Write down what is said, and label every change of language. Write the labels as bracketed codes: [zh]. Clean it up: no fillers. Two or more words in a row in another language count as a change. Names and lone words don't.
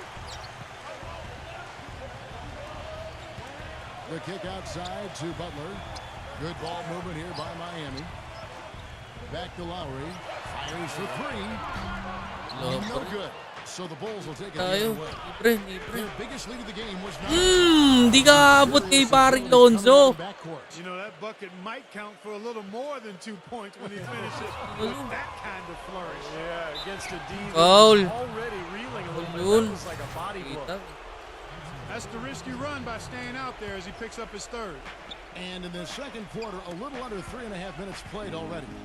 [en] The kick outside to Butler. Good ball movement here by Miami. Back to Lowry. Fires for 3. No good. So the Bulls will take it the other [tl] Tayo. [en] way. [tl] Libre. [en] Their biggest lead of the game was not. [ceb] Di ka abot kay paring Lonzo. [en] You know, that bucket might count for a little more than 2 points when he finishes with that kind of flourish. Yeah, against a D that Foul. was already reeling a little bit. [tl] Yun. [en] That was like a body blow. [tl] Kita. [en] That's the risky run by staying out there as he picks up his third. And in the second quarter, a little under 3.5 minutes played already.